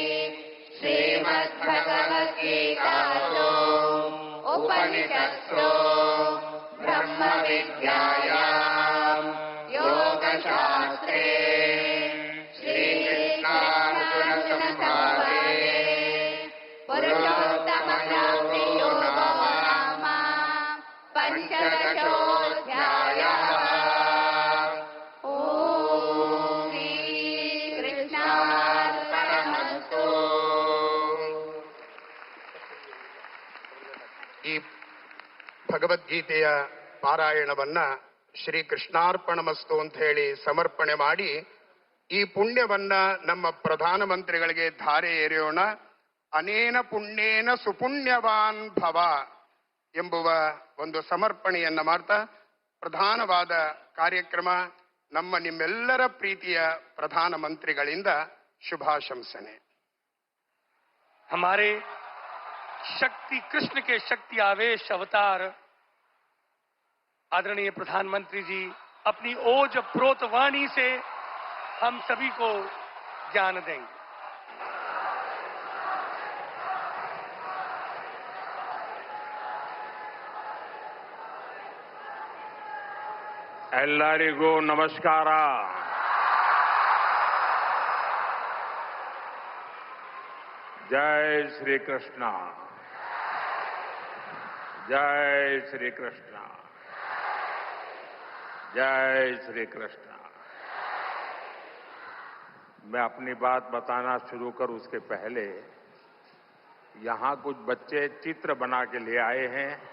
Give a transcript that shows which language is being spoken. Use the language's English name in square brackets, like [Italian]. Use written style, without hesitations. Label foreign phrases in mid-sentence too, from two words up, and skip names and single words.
[Sanskrit] श्रीमद्भगवद्गीतासु उपनिषत्सु ब्रह्मविद्यायाम् योगशास्त्रे श्रीकृष्णार्जुनसंवादे पुरुषोत्तमयोगो नाम पञ्चदशोऽध्यायः। [Kannada] ಈ ಭಗವದ್ಗೀತೆಯ ಪಾರಾಯಣವನ್ನ ಶ್ರೀ ಕೃಷ್ಣಾರ್ಪಣಮಸ್ತು ಅಂತ ಹೇಳಿ ಸಮರ್ಪಣೆ ಮಾಡಿ ಈ ಪುಣ್ಯವನ್ನ ನಮ್ಮ ಪ್ರಧಾನಮಂತ್ರಿಗಳಿಗೆ ಧಾರೆ ಎರೆಯೋಣ. [Sanskrit] ಅನೇನ ಪುಣ್ಯೇನ ಸುಪುಣ್ಯವಾನ್ ಭವ [Kannada] ಎಂಬುವ ಒಂದು ಸಮರ್ಪಣೆಯನ್ನ ಮಾಡ್ತಾ ಪ್ರಧಾನವಾದ ಕಾರ್ಯಕ್ರಮ ನಮ್ಮ ನಿಮ್ಮೆಲ್ಲರ ಪ್ರೀತಿಯ ಪ್ರಧಾನಮಂತ್ರಿಗಳಿಂದ ಶುಭಾಶಂಸನೆ. [Hindi] हमारे शक्ति कृष्ण के शक्ति आवेश अवतार आदरणीय प्रधानमंत्री जी अपनी ओज प्रोत वाणी से हम सभी को ज्ञान देंगे. [Kannada] ಎಲ್ಲರಿಗೂ ನಮಸ್ಕಾರ. [Hindi] जय श्री कृष्ण, जय श्री कृष्ण, जय श्री कृष्ण. मैं अपनी बात बताना शुरू कर उसके पहले यहां कुछ बच्चे चित्र बना के ले आए हैं.